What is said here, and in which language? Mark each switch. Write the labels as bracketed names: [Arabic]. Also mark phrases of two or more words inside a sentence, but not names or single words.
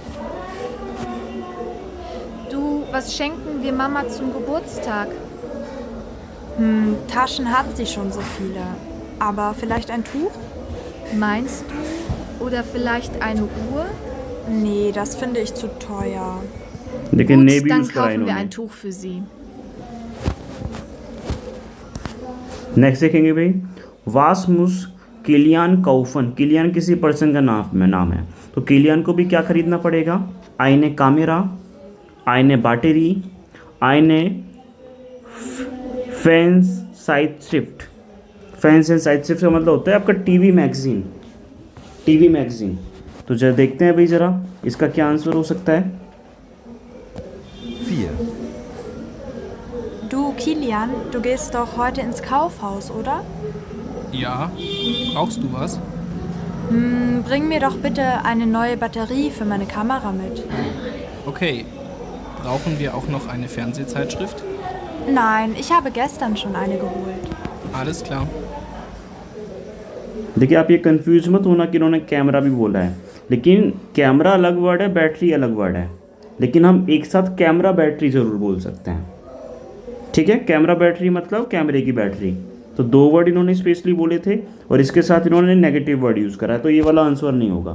[German] Du, was schenken wir Mama zum Geburtstag? Taschen hat sie schon so viele. Aber vielleicht ein Tuch? Meinst du? Oder vielleicht eine Uhr? Nee, das finde ich zu teuer. [Hindi] देखिए [German] Gut, [Hindi] ने भी [German] dann [Hindi] यूज़ करा [German] kaufen wir [Hindi] इन्होंने। [German] ein Tuch für sie. [Hindi] नेक्स्ट देखेंगे भाई। [German] Was muss Kilian kaufen. [Hindi] किलियान किसी पर्सन का नाम है, तो किलियान को भी क्या खरीदना पड़ेगा। [German] eine Kamera, eine Batterie, eine Fernsehzeitschrift. [Hindi] फैंस एंड साइड शिफ्ट का मतलब होता है आपका [English] TV magazine. TV magazine. [Hindi] तो जरा देखते हैं भाई ज़रा इसका क्या आंसर हो सकता है। 4. [German] Du, Kilian, du gehst doch heute ins Kaufhaus, oder? Ja, brauchst du was? Bring mir doch bitte eine neue Batterie für meine Kamera mit. Okay. Brauchen wir auch noch eine Fernsehzeitschrift? Nein, ich habe gestern schon eine geholt. Alles klar. [Hindi] देखिए आप ये कंफ्यूज मत होना कि इन्होंने कैमरा भी बोला है, लेकिन कैमरा अलग वर्ड है, बैटरी अलग वर्ड है, लेकिन हम एक साथ कैमरा बैटरी ज़रूर बोल सकते हैं। ठीक है, कैमरा बैटरी मतलब कैमरे की बैटरी। तो 2 वर्ड इन्होंने स्पेशली बोले थे और इसके साथ इन्होंने [English] negative word use [Hindi] करा है, तो ये वाला आंसर नहीं होगा।